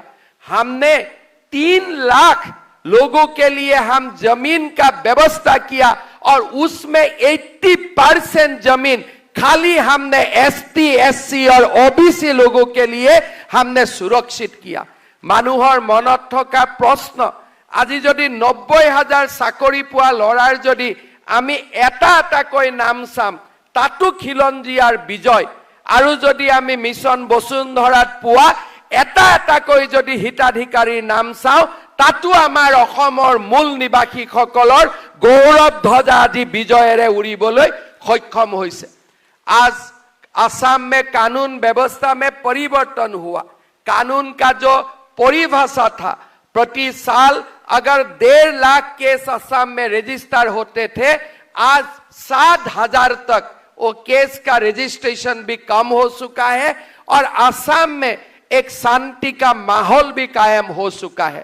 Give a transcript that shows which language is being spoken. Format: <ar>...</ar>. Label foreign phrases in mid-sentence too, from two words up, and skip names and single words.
<hi>हमने 3 लाख लोगों के लिए हम जमीन का व्यवस्था किया और उसमें 80% जमीन खाली हमने ST, SC और OBC लोगों के लिए हमने सुरक्षित किया।</hi> <as>মানুহৰ মনত থকা প্ৰশ্ন, আজি যদি 90,000 চাকৰি পোৱা লৰাৰ যদি আমি এটা এটাকৈ নাম চাম তাতো খিলঞ্জিয়াৰ বিজয়, আৰু যদি আমি মিছন বসুন্ধৰাত পোৱা এটা এটাকৈ যদি হিতাধিকাৰীৰ নাম চাওঁ তাতো আমাৰ অসমৰ মূল নিবাসীসকলৰ গৌৰৱ ধ্বজা আজি বিজয়েৰে উৰিবলৈ সক্ষম হৈছে।</as> <hi>आज असम में कानून व्यवस्था में परिवर्तन हुआ। कानून का जो परिभाषा था, प्रति साल अगर 1.5 लाख केस असम में रजिस्टर होते थे, आज 7,000 तक वो केस का रजिस्ट्रेशन भी कम हो चुका है और असम में एक शांति का माहौल भी कायम हो चुका है।</hi>